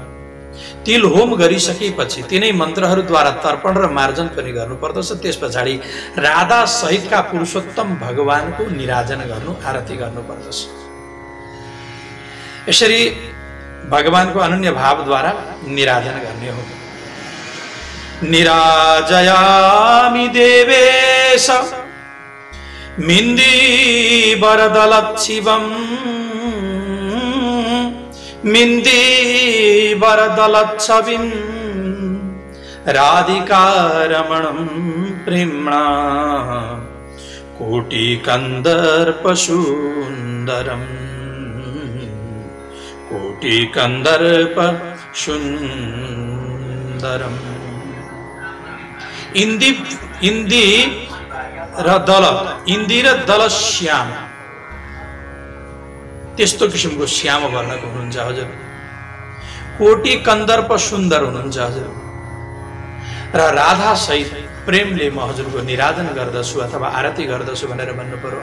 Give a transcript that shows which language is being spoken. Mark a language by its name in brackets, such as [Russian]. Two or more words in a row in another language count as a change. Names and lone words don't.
[Nepali] तिल होम गरिसकेपछि तिनै मन्त्रहरूद्वारा तर्पण र मार्जन पनि गर्नुपर्दछ। त्यस पछाडि राधा सहितका पुरुषोत्तम भगवानको निराजन गर्नु, आरती गर्नुपर्दछ। यसरी भगवानको अनन्य भावद्वारा निराजन गर्ने हो। [Sanskrit] निराजयामि देवेश मिन्दीवरदलच्छिवं मिन्दीवरदलच्छविं राधिकारमणं प्रेम्णा कोटिकन्दर्पसुन्दरं कोटिकन्दर्पसुन्दरम्। [Nepali] इन्दी र दल श्याम, त्यस्तो किसिमको श्याम वर्णको हुनुहुन्छ हजुर। [Sanskrit] कोटि कन्दर्प सुन्दर [Nepali] हुनुहुन्छ हजुर। र राधा सहित प्रेमले म हजुरको निराजन गर्दछु अथवा आरती गर्दछु भनेर भन्नु पर्यो।